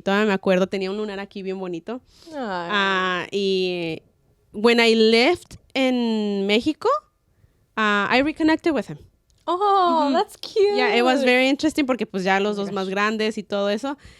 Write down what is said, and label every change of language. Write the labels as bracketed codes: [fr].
[es] Todavía me acuerdo, tenía un lunar aquí bien bonito. [en] Y when I left in Mexico, I reconnected with him. Oh, that's cute. Yeah, it was very interesting [es] porque pues ya los dos más grandes y todo eso.